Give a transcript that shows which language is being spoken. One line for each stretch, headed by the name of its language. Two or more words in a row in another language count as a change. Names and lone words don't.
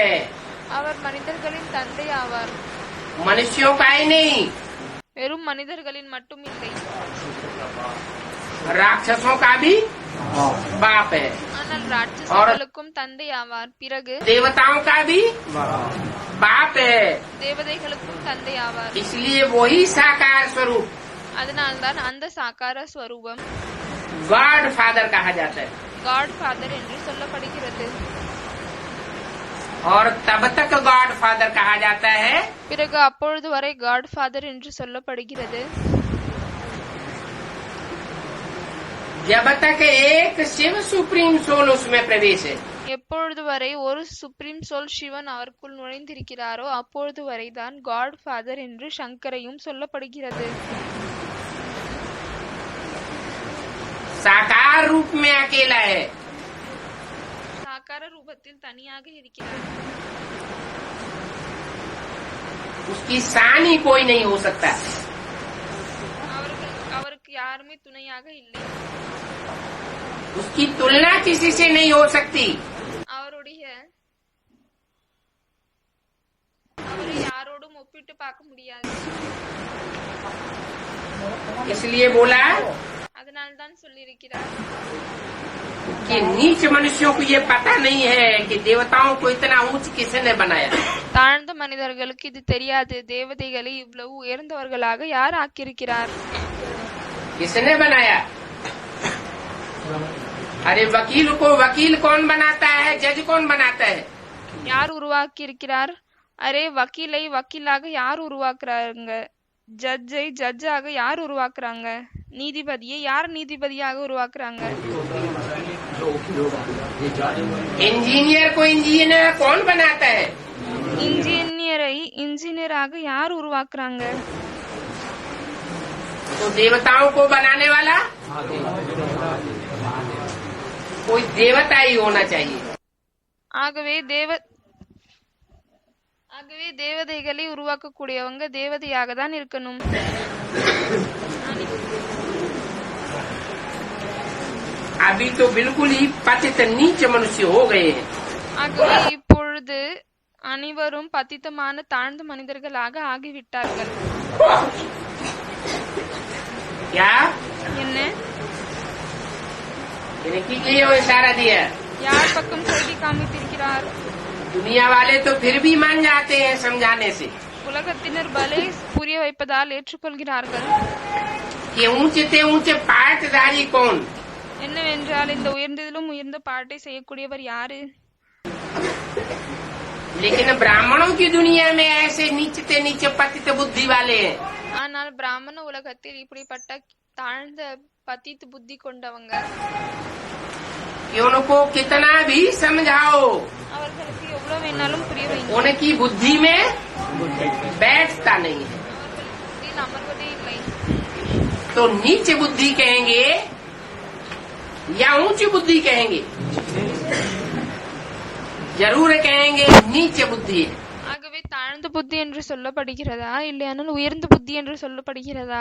Tamil: அவர் மனிதர்களின் தந்தை ஆவார்.
Hindi: मनुष्यों का ही नहीं,
Tamil: வெறும் மனிதர்களின் மட்டும் இல்லை,
Hindi: राक्षसों का भी बाप है,
Tamil: ஆனால் ராட்சசர்களுக்கும் தந்தை ஆவார். பிறகு
Hindi: देवताओं का भी बाप है।
Tamil: தேவதைகளுக்கும் தந்தை ஆவார்.
Hindi: इसलिए वही साकार स्वरूप
Tamil: அதனால்தான் அந்த சாக்கார ஸ்வரூபம்
English: God father
Hindi: कहा जाता है।
English: God father
Tamil: என்று சொல்லப்படுகிறது.
Hindi: और तब तक
English: God father
Hindi: कहा जाता है
Tamil: பிறகு அப்பொழுது வரை
English: God father
Tamil: என்று சொல்லப்படுகிறது
Hindi: जब तक एक शिव
English: supreme soul
Hindi: उसमें प्रवेश है।
Tamil: எப்பொழுது வரை ஒரு
English: supreme soul
Tamil: சிவன் அவருக்குள் நுழைந்திருக்கிறாரோ அப்பொழுது வரைதான்
English: God father
Tamil: என்று சங்கரையும் சொல்லப்படுகிறது.
Hindi: साकार रूप में अकेला है,
Tamil: சாக்கார ரூபத்தில் தனியாக இருக்கிறார்.
Hindi: उसकी सानी कोई नहीं हो सकता।
Tamil: அவருக்கு யாருமே துணையாக இல்லை.
Hindi: उसकी तुलना किसी से नहीं हो सकती।
Tamil: அவரை யாரோடும் ஒப்பிட்டு பார்க்க முடியாது.
Hindi: इसलिए बोला
Tamil: அதனால்தான் சொல்லியிருக்கிறார்
Hindi: कि नीच मनुष्यों को ये पता नहीं है कि देवताओं को इतना ऊंच किसने बनाया।
Tamil: தாழ்ந்த மனிதர்களுக்கு இது தெரியாது, தேவதைகளை இவ்வளவு உயர்ந்தவர்களாக யார் ஆக்கியிருக்கிறார்.
Hindi: किसने बनाया? अरे वकील को वकील कौन बनाता है? जज कौन बनाता है?
Tamil: யார் உருவாக்கி இருக்கிறார்? அரே வக்கீலை வக்கீலாக யார் உருவாக்குறாங்க? ஜட்ஜை ஜட்ஜாக யார் உருவாக்குறாங்க? நீதிபதியை யார் நீதிபதியாக உருவாக்குறாங்க?
Hindi: इंजीनियर को इंजीनियर कौन बनाता है?
Tamil: இன்ஜினியரை இன்ஜினியராக யார் உருவாக்குறாங்க?
Hindi: तो देवताओं को बनाने वाला कोई देवता ही होना चाहिए।
Tamil: ஆகவே தேவதைகளை உருவாக்கக்கூடியவங்க தேவதையாக தான் இருக்கணும்.
Hindi: अभी तो बिल्कुल ही पतित नीच मनुष्य हो गए हैं।
Tamil: ஆகவே இப்பொழுது அனைவரும் பतितமான தாழ்ந்த மனிதர்களாக ஆகிவிட்டார்கள்.
Hindi: क्या
Tamil: என்ன
Hindi: इनकी लिए वो इशारा दिया?
Tamil: யார் பக்கம் சொல்லி காமித்திருக்கிறார்?
Hindi: दुनिया वाले तो फिर भी मान जाते हैं समझाने से
Tamil: உலகத்தினர் பலே புரிய வைப்பதால் ஏற்றுக்கொள்கிறார்கள்.
Hindi: कि ऊंचे से ऊंचे पाठधारी कौन?
Tamil: என்னவென்றால் இந்த உயர்ந்ததிலும் உயர்ந்த பாட்டை செய்யக்கூடியவர் யாரு?
Hindi: लेकिन ब्राह्मणों की दुनिया में ऐसे नीचे से नीचे पतित बुद्धि वाले हैं
Tamil: ஆனால் பிராமண உலகத்தில் இப்படிப்பட்ட தாழ்ந்த பतित புத்தி கொண்டவங்க.
Hindi: कि उनको कितना भी समझाओ
Tamil: அவர்களுக்கு எவ்வளவு வேணாலும் புரிய வைங்க,
Hindi: उनकी बुद्धि में बैठता नहीं है।
Tamil: புத்தியில் அமர்வதே இல்லை.
Hindi: तो नीच बुद्धि कहेंगे या ऊंची बुद्धि कहेंगे? जरूर कहेंगे नीच बुद्धि है।
Tamil: ஆகவே தாழ்ந்த புத்தி என்று சொல்லப்படுகிறதா இல்லையானால் உயர்ந்த புத்தி என்று சொல்லப்படுகிறதா?